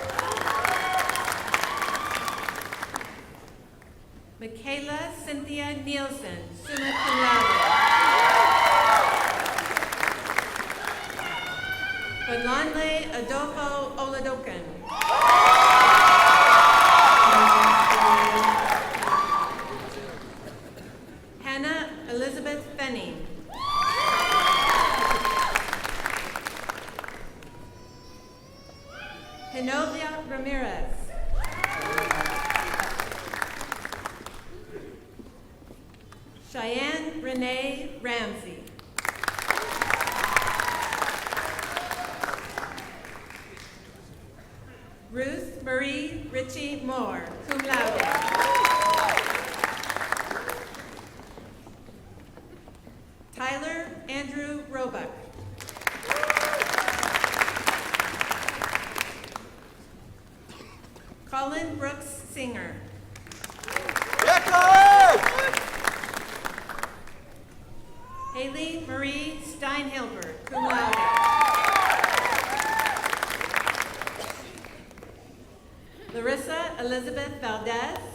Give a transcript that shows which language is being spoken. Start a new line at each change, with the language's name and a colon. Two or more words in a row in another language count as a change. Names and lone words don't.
English: Michaela Cynthia Nielsen,
Latin: summa cum laude.
English: Bonlanle Adolfo Oladokan. Hannah Elizabeth Fenning. Genovia Ramirez. Cheyenne Renee Ramsey. Ruth Marie Ritchie Moore,
Latin: cum laude.
English: Tyler Andrew Roebuck. Colin Brooks Singer. Haley Marie Steinhilbert,
Latin: cum laude.
English: Larissa Elizabeth Valdez.